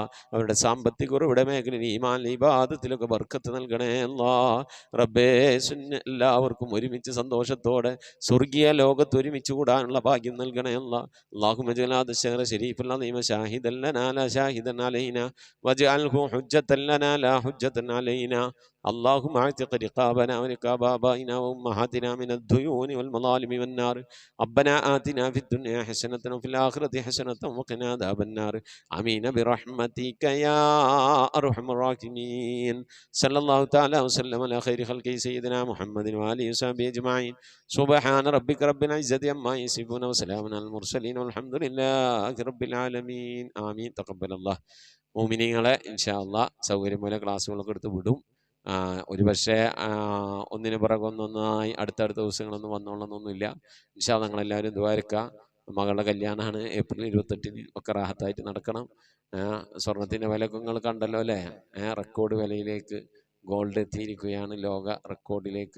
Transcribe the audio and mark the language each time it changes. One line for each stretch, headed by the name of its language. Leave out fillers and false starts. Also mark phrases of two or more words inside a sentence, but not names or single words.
Malayalam: അവരുടെ സാമ്പത്തിക ഉറവിട മേഖലയിൽ ഈമാൻ, ഇബാദത്തിലൊക്കെ ബർക്കത്ത് നൽകണേ അല്ലാഹ്. റബ്ബേ, എല്ലാവർക്കും ഒരുമിച്ച് സന്തോഷത്തോടെ സ്വർഗീയ ലോകത്ത് ഒരുമിച്ച് കൂടാനുള്ള ഭാഗ്യം നൽകണേ അല്ലാഹ്.
Arabic: اللهم اجعل الشهر الشريف العظيم شاهدا لنا لا شاهدا علينا واجعله حجة لنا لا حجة علينا. اللهم اعتق رقابنا ورقاب آبائنا وأمهاتنا من الديون والمظالم والنار. ربنا آتنا في الدنيا حسنة وفي الآخرة حسنة وقنا عذاب النار. آمين برحمتك يا أرحم الراحمين. صلى الله تعالى وسلم على خير خلقه سيدنا محمد وآله وصحبه أجمعين. سبحان ربك رب العزة عما يصفون وسلام على المرسلين والحمد لله رب العالمين. آمين. تقبل الله.
Malayalam: മുഅ്മിനീങ്ങളെ,
Arabic: إن شاء الله
Malayalam: സൗകര്യം പോലെ ക്ലാസ്സുകളൊക്കെ എടുത്ത് വിടും. ഒരു പക്ഷേ ഒന്നിന് പിറകൊന്നൊന്നായി അടുത്തടുത്ത ദിവസങ്ങളൊന്നും വന്നോളണമെന്നൊന്നുമില്ല.
Arabic: إن شاء الله
Malayalam: നിങ്ങളെല്ലാവരും ദുആയിരക്കുക. മകളുടെ കല്യാണമാണ് ഏപ്രിൽ 28 ഒക്കെ റാഹത്തായിട്ട് നടക്കണം. സ്വർണത്തിൻ്റെ വിലയൊക്കെ നിങ്ങൾ കണ്ടല്ലോ അല്ലേ? റെക്കോർഡ് വിലയിലേക്ക് ഗോൾഡ് എത്തിയിരിക്കുകയാണ്, ലോക റെക്കോർഡിലേക്ക്.